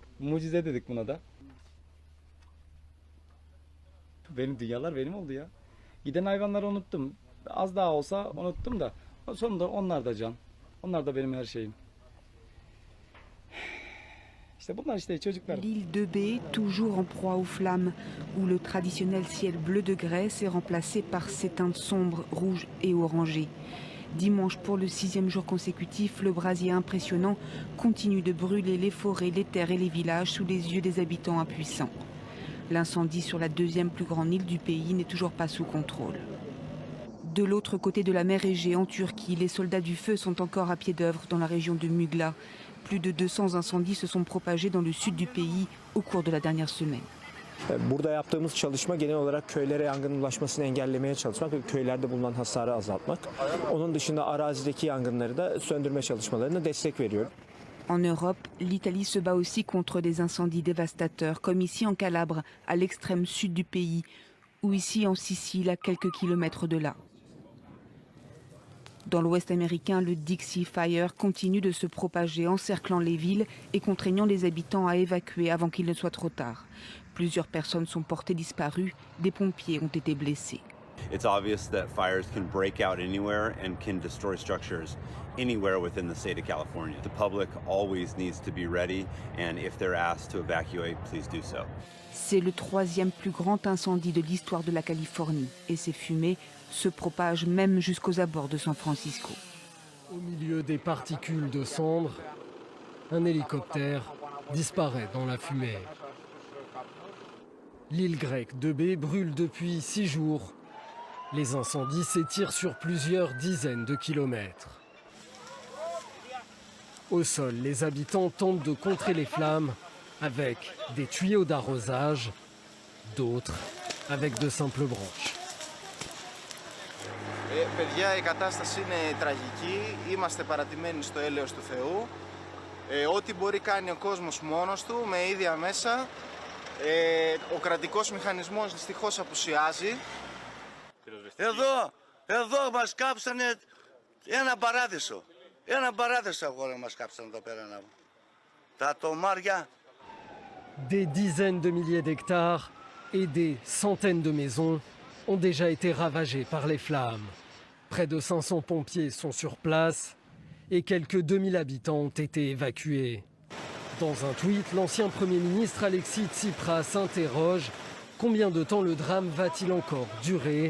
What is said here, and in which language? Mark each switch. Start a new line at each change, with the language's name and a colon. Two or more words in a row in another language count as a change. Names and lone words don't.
Turkish: Mucize dedik buna da. Benim dünyalar benim oldu ya. Giden hayvanları unuttum. Az daha olsa unuttum da. Sonunda onlar da can. Onlar da benim her şeyim. İşte bunlar işte çocuklar.
French: L'île de Bé, toujours en proie aux flammes, où le traditionnel ciel bleu de Grèce est remplacé par ces teintes sombres, rouges et orangées. Dimanche, pour le 6e jour consécutif, le brasier impressionnant continue de brûler les forêts, les terres et les villages sous les yeux des habitants impuissants. L'incendie sur la 2e plus grande île du pays n'est toujours pas sous contrôle. De l'autre côté de la mer Égée, en Turquie, les soldats du feu sont encore à pied d'œuvre dans la région de Mugla. Plus de 200 incendies se sont propagés dans le sud du pays au cours de la dernière semaine.
Turkish: Burada yaptığımız çalışma genel olarak köylere yangının ulaşmasını engellemeye çalışmak ve köylerde bulunan hasarı azaltmak. Onun dışında arazideki yangınları da söndürme çalışmalarına destek veriyor.
French: En Europe, l'Italie se bat aussi contre des incendies dévastateurs, comme ici en Calabre, à l'extrême sud du pays, ou ici en Sicile, à quelques kilomètres de là. Dans l'ouest américain, le Dixie Fire continue de se propager, encerclant les villes et contraignant les habitants à évacuer avant qu'il ne soit trop tard. Plusieurs personnes sont portées disparues, des pompiers ont été blessés.
English: It's obvious that fires can break out anywhere and can destroy structures anywhere within the state of California. The public always needs to be ready, and if they're asked to evacuate, please do so.
French: C'est le 3e plus grand incendie de l'histoire de la Californie et ces fumées se propagent même jusqu'aux abords de San Francisco. Au milieu des particules de cendres, un hélicoptère disparaît dans la fumée. L'île grecque de Bé brûle depuis 6 jours. Les incendies s'étirent sur plusieurs dizaines de kilomètres. Au sol, les habitants tentent de contrer les flammes avec des tuyaux d'arrosage, d'autres avec de simples branches.
Greek: Παιδιά, η κατάσταση είναι τραγική. Είμαστε παρατημένοι στο έλεος του Θεού. Ό,τι μπορεί κάνει ο κόσμος μόνος του, με ίδια μέσα. Ο κρατικός μηχανισμός δυστυχώς απουσιάζει. Εδώ μας κάψανε ένα παράδεισο. Ένα παράδεισο αγόρι μας κάψανε εδώ πέρα. Τα τομάρια.
French: Des dizaines de milliers d'hectares et des centaines de maisons ont déjà été ravagées par les flammes. Près de 500 pompiers sont sur place et quelques 2000 habitants ont été évacués. Dans un tweet, l'ancien Premier ministre Alexis Tsipras s'interroge: combien de temps le drame va-t-il encore durer?